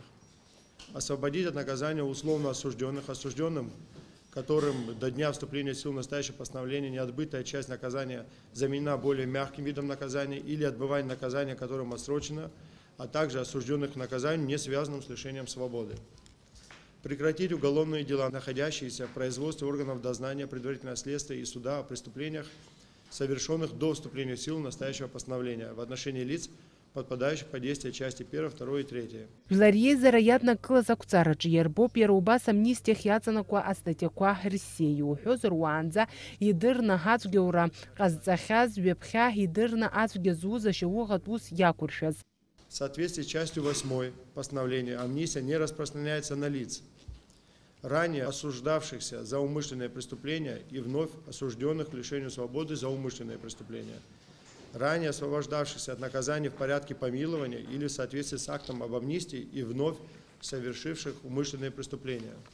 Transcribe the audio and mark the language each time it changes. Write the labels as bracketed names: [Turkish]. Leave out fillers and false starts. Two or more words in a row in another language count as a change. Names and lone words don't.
[Russian] Освободить от наказания условно осужденных, осужденным, которым до дня вступления в силу настоящего постановления неотбытая часть наказания заменена более мягким видом наказания или отбывание наказания, которым отсрочено, а также осужденных к наказанию, не связанным с лишением свободы. Прекратить уголовные дела, находящиеся в производстве органов дознания, предварительного следствия и суда о преступлениях, совершенных до вступления в силу настоящего постановления в отношении лиц, подпадающих под действие части 1, 2 и 3. [Abkhazian] Жәларизара иаднакылаз ақәҵараҿы иарбоуп иара убас амнистиахь иаҵанакуа астатиақәа рссиа. Иуҳәозар уаанӡа идырны ҳацәгьоура ҟазҵахьаз ҩаԥхьа идырны ацәгьа зуз ашьауӷатә ус иақәыршәаз. [Russian] В соответствии с частью 8 постановления амнистия не распространяется на лиц, ранее осуждавшихся за умышленное преступление и вновь осужденных к лишению свободы за умышленное преступление, ранее освобождавшихся от наказания в порядке помилования или в соответствии с актом об амнистии и вновь совершивших умышленные преступления,